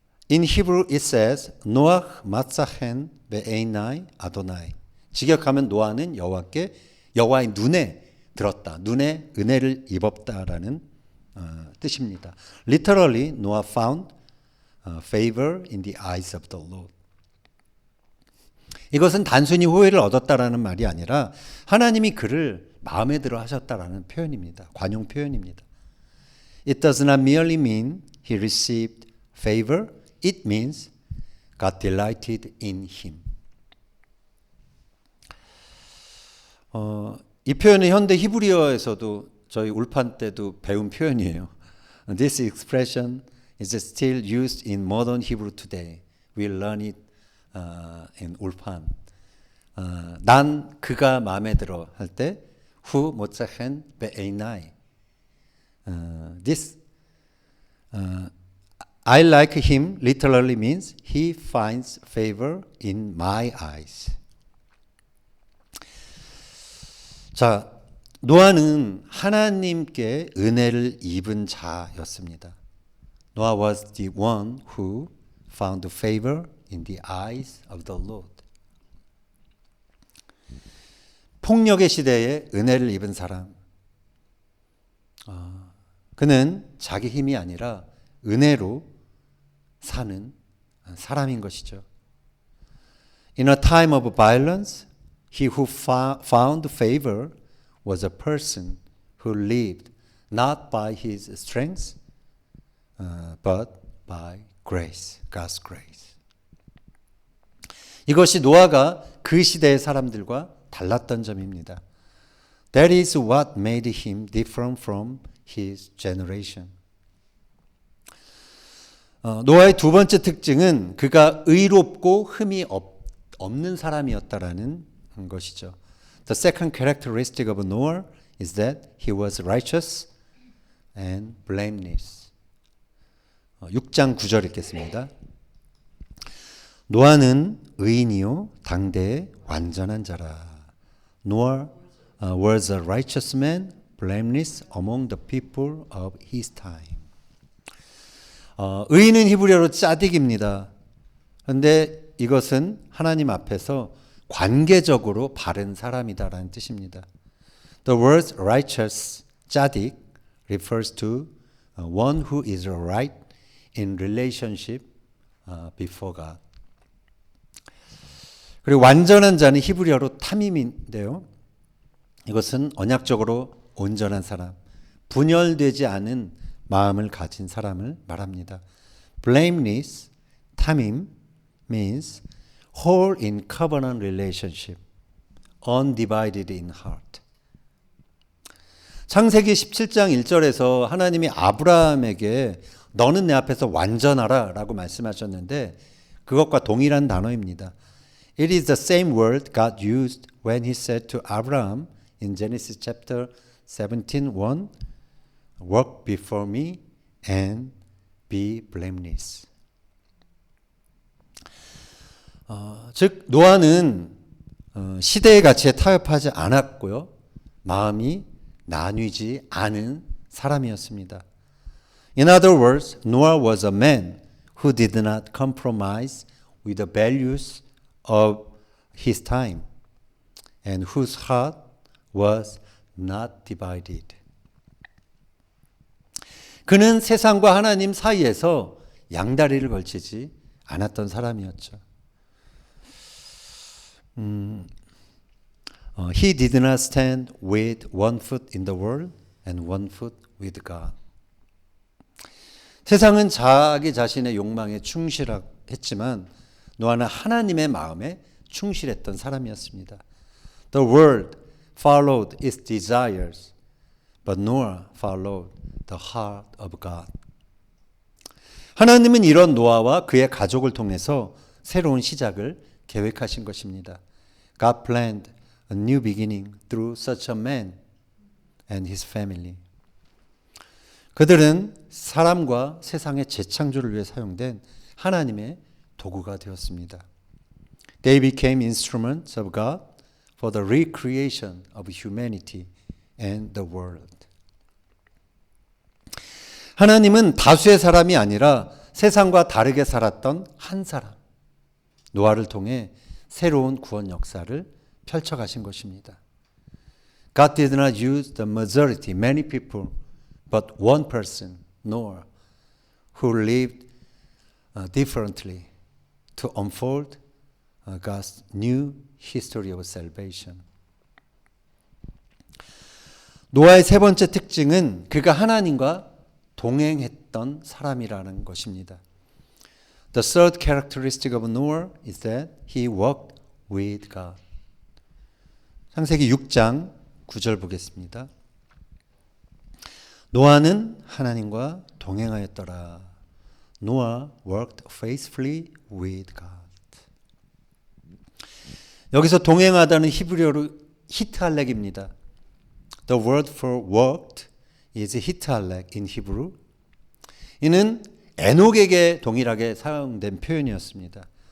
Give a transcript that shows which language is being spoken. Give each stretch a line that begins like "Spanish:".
English: In Hebrew it says
Hebrew: 노아 마사헨 베에이나이 아도나이.
Korean: 직역하면 노아는 여호와의 눈에 들었다. 눈에 은혜를 입었다라는 뜻입니다.
English: Literally, Noah found favor in the eyes of the Lord.
Korean: 이것은 단순히 호의를 얻었다라는 말이 아니라 하나님이 그를 마음에 들어 하셨다라는 표현입니다. 관용 표현입니다.
English: It does not merely mean he received favor. It means God delighted in him.
Korean: 이 표현은 현대 히브리어에서도 저희 울판 때도 배운 표현이에요.
English: This expression is still used in modern Hebrew today. We learn it in 울판.
Korean: 난 그가 마음에 들어 할 때
Hebrew: 후 모차헨 베에이나이.
English: This I like him literally means he finds favor in my eyes.
Korean: 자, 노아는 하나님께 은혜를 입은 자였습니다.
English: Noah was the one who found favor in the eyes of the Lord.
Korean: 폭력의 시대에 은혜를 입은 사람. 그는 자기 힘이 아니라 은혜로 사는 사람인 것이죠.
English: In a time of violence, he who found favor was a person who lived not by his strength, but by grace, God's grace.
Korean: 이것이 노아가 그 시대의 사람들과 달랐던 점입니다.
English: That is what made him different from his generation.
Korean: 노아의 두 번째 특징은 그가 의롭고 흠이 없는 사람이었다라는 것이죠.
English: The second characteristic of Noah is that he was righteous and blameless.
Korean: 6장 9절 읽겠습니다. 노아는 의인이요 당대의 완전한 자라.
English: Noah was a righteous man, blameless among the people of his time.
Korean: 의인은 히브리어로 짜딕입니다. 그런데 이것은 하나님 앞에서 관계적으로 바른 사람이다라는 뜻입니다.
English: The word righteous, 짜딕, refers to one who is right in relationship before God.
Korean: 그리고 완전한 자는 히브리어로 타밈인데요. 이것은 언약적으로 온전한 사람, 분열되지 않은 마음을 가진 사람을 말합니다.
English: Blameless, 타밈, means whole in covenant relationship, undivided in heart.
Korean: 창세기 17장 1절에서 하나님이 아브라함에게 너는 내 앞에서 완전하라 라고 말씀하셨는데 그것과 동일한 단어입니다.
English: It is the same word God used when he said to Abraham in Genesis chapter 17:1, walk before me and be blameless.
Korean: 즉 노아는 시대의 가치에 타협하지 않았고요. 마음이 나뉘지 않은 사람이었습니다.
English: In other words, Noah was a man who did not compromise with the values of his time and whose heart was not divided.
Korean: 그는 세상과 하나님 사이에서 양다리를 걸치지 않았던 사람이었죠.
English: He did not stand with one foot in the world and one foot with God.
Korean: 세상은 자기 자신의 욕망에 충실했지만 노아는 하나님의 마음에 충실했던 사람이었습니다.
English: The world followed its desires, but Noah followed the heart of God.
Korean: 하나님은 이런 노아와 그의 가족을 통해서 새로운 시작을 계획하신 것입니다.
English: God planned a new beginning through such a man and his family.
Korean: 그들은 사람과 세상의 재창조를 위해 사용된 하나님의 도구가 되었습니다.
English: They became instruments of God for the recreation of humanity and the world.
Korean: 하나님은 다수의 사람이 아니라 세상과 다르게 살았던 한 사람, 노아를 통해 새로운 구원 역사를 펼쳐가신 것입니다.
English: God did not use the majority, many people, but one person, Noah, who lived differently to unfold God's new history of salvation.
Korean: 노아의 세 번째 특징은 그가 하나님과 동행했던 사람이라는 것입니다.
English: The third characteristic of Noah is that he walked with God.
Korean: 창세기 6장 9절 보겠습니다. 노아는 하나님과 동행하였더라.
English: Noah worked faithfully with God.
Korean: 여기서 동행하다는 히브리어로 히트할렉입니다.
English: The word for worked is 히트할렉 in Hebrew.
Korean: 이는 에녹에게 동일하게 사용된 표현이었습니다.